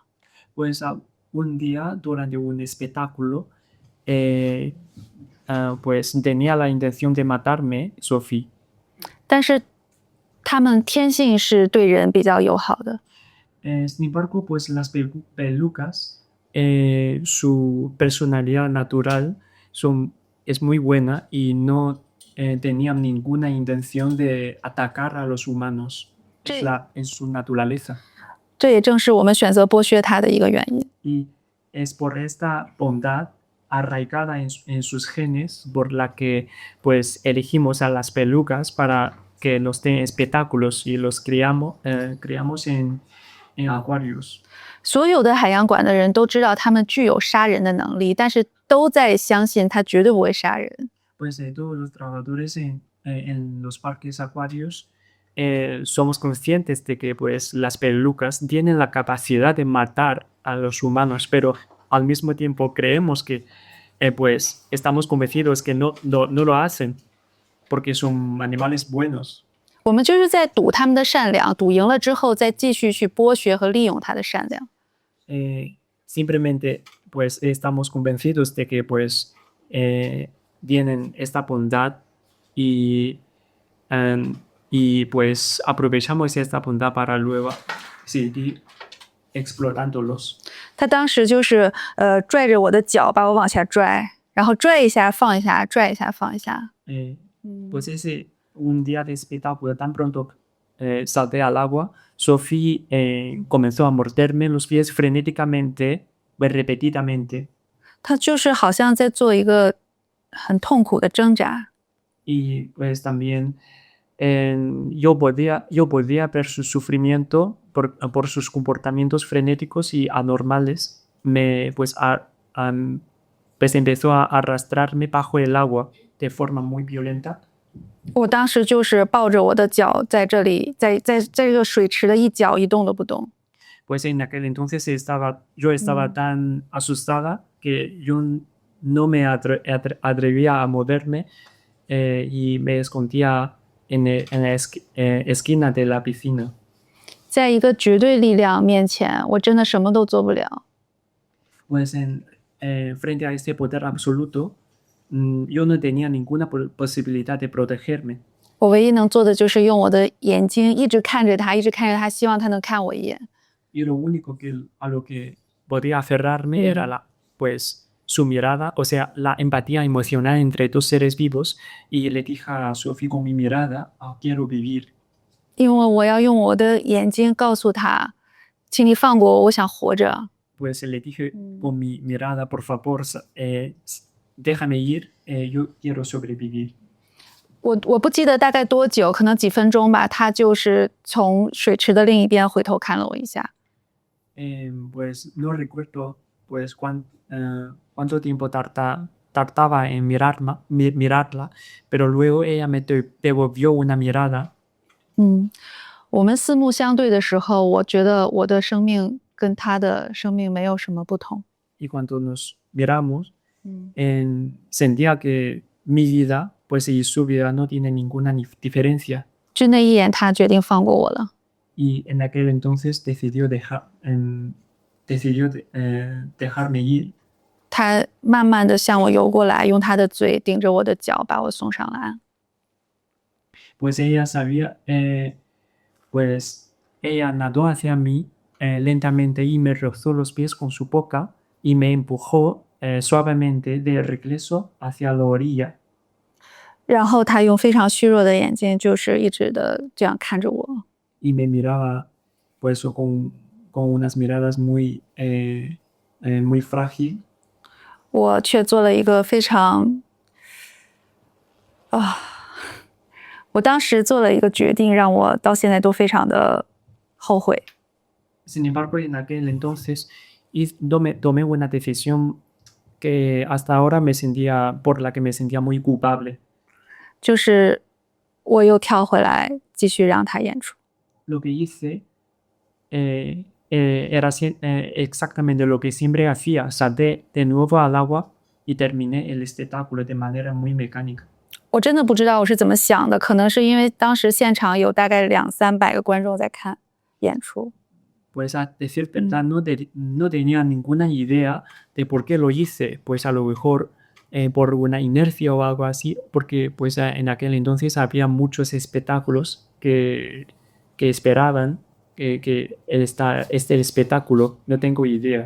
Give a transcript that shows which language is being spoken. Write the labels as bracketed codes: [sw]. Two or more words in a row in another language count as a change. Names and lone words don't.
[es] Pues un día durante un espectáculo pues tenía la intención de matarme, Sophie. [zh] 但是他们天性是对人比较友好的。 [es] Sin embargo, pues las pelucas, su personalidad natural es muy buena y no tenían ninguna intención de atacar a los humanos. Es su naturaleza. [zh] 这也正是我们选择剥削它的一个原因。 [es] Y es por esta bondad arraigada en sus genes por la que pues elegimos a las pelucas para que nos den espectáculos y los criamos en acuarios. [zh] 所有的海洋馆的人都知道他们具有杀人的能力，但是都在相信他绝对不会杀人。 [es] Pues todos los trabajadores en los parques acuarios somos conscientes de que pues las pelucas tienen la capacidad de matar a los humanos, pero al mismo tiempo creemos que pues estamos convencidos que no lo hacen porque son animales buenos. [zh] 我们就是在赌他们的善良，赌赢了之后再继续去剥削和利用他的善良。 [es] Simplemente pues estamos convencidos de que pues tienen esta bondad y pues aprovechamos esta bondad para luego seguir explotándolos. [zh] 他当时就是拽着我的脚把我往下拽，然后拽一下放一下，拽一下放一下。 [es] Pues un día de espectáculo tan pronto salté al agua, Sophie comenzó a morderme los pies frenéticamente, repetidamente. [zh] 他就是好像在做一个很痛苦的挣扎。 [es] Y pues también yo podía ver su sufrimiento por sus comportamientos frenéticos y anormales. Pues empezó a arrastrarme bajo el agua de forma muy violenta. [zh] 我当时就是抱着我的脚在这里，在这个水池的一角一动都不动。 [es] Pues en aquel entonces yo estaba tan asustada que yo no me atrevía a moverme y me escondía en la esquina de la piscina. [zh] 在一个绝对力量面前，我真的什么都做不了。 [es] Pues frente a este poder absoluto, yo no tenía ninguna posibilidad de protegerme. [zh] 我唯一能做的就是用我的眼睛一直看着他，一直看着他，希望他能看我一眼。 [es] Y lo único a lo que podía aferrarme era pues, su mirada, o sea, la empatía emocional entre dos seres vivos. Y le dije a Sophie con mi mirada, quiero vivir. [zh] 因为我要用我的眼睛告诉他，请你放过我，我想活着。 [es] Pues le dije con mi mirada, por favor, déjame ir, yo quiero sobrevivir. [zh] 我不记得大概多久，可能几分钟吧，他就是从水池的另一边回头看了我一下。 [es] Pues no recuerdo pues cuánto tiempo tardaba en mirarla, pero luego ella me devolvió una mirada. [zh] 我们四目相对的时候，我觉得我的生命跟他的生命没有什么不同。 [es] Y cuando nos miramos, sentía que mi vida pues y su vida no tiene ninguna diferencia. [zh] 就那一眼，他决定放过我了。 [es] Y en aquel entonces decidió dejarme ir. [zh] 他慢慢的向我游过来，用他的嘴顶着我的脚，把我送上了岸。 [es] Pues ella sabía, pues ella nadó hacia mí lentamente y me rozó los pies con su boca y me empujó suavemente de regreso hacia la orilla. [zh] 然后他用非常虚弱的眼睛，就是一直的这样看着我。 [es] Y me miraba, pues, con unas miradas muy frágil. [zh] 我却做了一个非常我当时做了一个决定，让我到现在都非常的后悔。 [es] Sin embargo, en aquel entonces tomé una decisión que hasta ahora por la que me sentía muy culpable. [zh] 就是我又跳回来，继续让他演出。 [es] Lo que hice era exactamente lo que siempre hacía. Salté de nuevo al agua y terminé el espectáculo de manera muy mecánica. [zh] 我真的不知道我是怎么想的，可能是因为当时现场有大概200-300个观众在看演出。 [es] Pues a decir verdad, no tenía ninguna idea de por qué lo hice. Pues a lo mejor por una inercia o algo así, porque pues en aquel entonces había muchos espectáculos que esperaban que este espectáculo, no tengo idea.